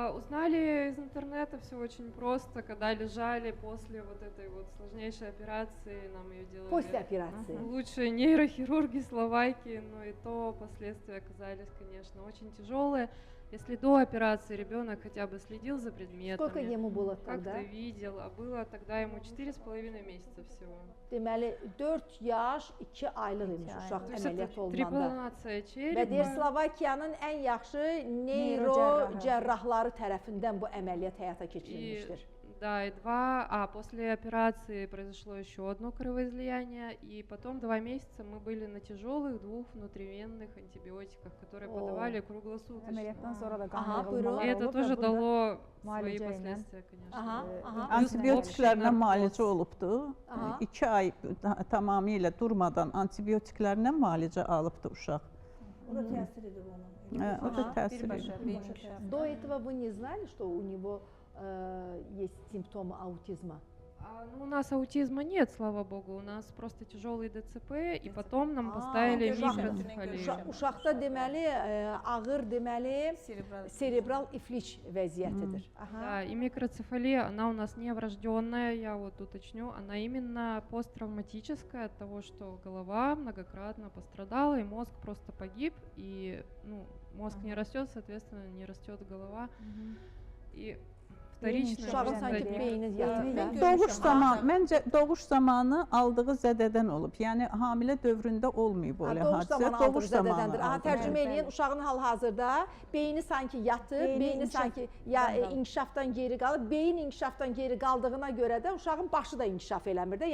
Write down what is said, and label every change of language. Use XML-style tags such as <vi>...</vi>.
<ru>Узнали из интернета, все очень просто, когда лежали после вот этой вот сложнейшей операции, нам ее делали. После операции. Лучшие нейрохирурги Словакии, но и то последствия оказались, конечно, очень тяжелые. Если до операции ребенок хотя бы следил за предметами, сколько ему было тогда? Как-то видел, а было тогда ему 4,5 месяца всего.</ru> <az>Deməli 4 yaş 2 aylıq imiş uşaq əməliyyat olunanda.</az> <ru>Трепанация черепа.</ru> <az>Və deyir Slovakiyanın ən yaxşı neyro cərrahları tərəfindən bu əməliyyat həyata keçirilmişdir.</az> <ru>Да, а после операции произошло еще одно кровоизлияние, и потом 2 месяца мы были на тяжелых 2 внутривенных антибиотиках, которые подавали круглосуточно.</ru> <az>Əməliyyatdan sonra da qan yığılmalar</az> <ru>И это</ru> <az>olub</az> <ru>тоже</ru> <az>və</az> <ru>дало свои</ru> <az>müalicə ilə.</az> <ru>последствия, конечно.</ru> <az>Antibiotiklərlə müalicə olubdu. 2 ay tamamilə durmadan antibiotiklərlə müalicə alıbdı uşaq. O da təsir edir ona. O da təsir edir.</az> <ru>До этого вы не знали, что у него есть симптомы аутизма? У нас аутизма нет, слава богу, у нас просто тяжелый ДЦП, и потом нам поставили микроцефалию. Uşaqda deməli ağır deməli серебрал iflic vəziyyətidir. Да, и микроцефалия, она у нас не врожденная, я вот уточню, она именно посттравматическая от того, что голова многократно пострадала, и мозг просто погиб, и мозг не растет, соответственно, не растет голова. И</ru> <az>Uşağın sanki beyni yatır. Məncə doğuş zamanı aldığı zədədən olub. Yəni hamilə dövründə olmayıb o hadisə. Doğuş zədədəndir. Tərcümə eləyin, uşağın hal-hazırda beyni sanki yatır, beyni sanki inkişafdan geri qalır. Beyin inkişafdan geri qaldığına görə də uşağın başı da inkişaf eləmir də.</az>